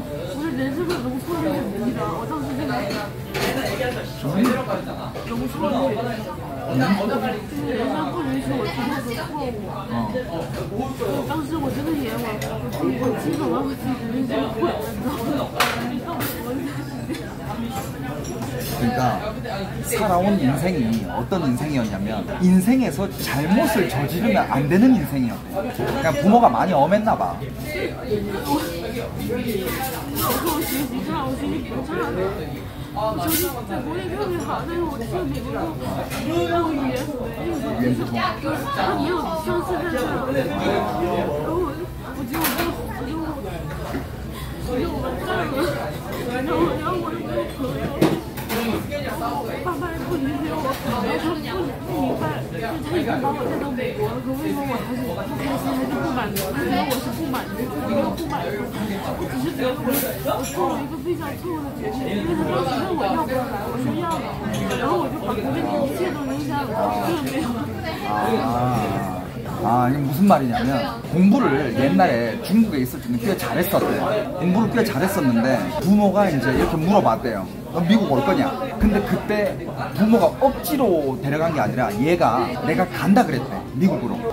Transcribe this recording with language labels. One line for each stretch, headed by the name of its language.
Chinese: 我的人生的容错率很低的，我当时真的什么意思？容错率，就是人家不允许我犯错的错误。当时我真的也我基本上我自己人生毁了，你知道吗？
Korean: 그러니까 살아온 인생이 어떤 인생이었냐면 인생에서 잘못을 저지르면 안 되는 인생이었대. 그냥 부모가 많이 엄했나 봐.
Chinese: 我说我学习差，我学习不差的，我成绩在国内特别好，但是我去美国之后，然后语言不通，然后也有相似在这，然后我觉得我完蛋了，然后我又没有朋友。爸爸不理解我，然后他不明白，就是他已经把我带到美国了，可为什么我还是不开心，还是不满足？他觉得我是不满足，我没有不满足，我只是觉得我做了一个非常错误的决定，因为他当时问我要不要来，我说要了，然后我就把国内的一切都扔下了，根本没有。
Korean: 아, 이게 무슨 말이냐면 공부를 옛날에 중국에 있을 때는 꽤 잘했었대요. 공부를 꽤 잘했었는데 부모가 이제 이렇게 물어봤대요. 너 미국 올 거냐? 근데 그때 부모가 억지로 데려간 게 아니라 얘가 내가 간다 그랬대, 미국으로.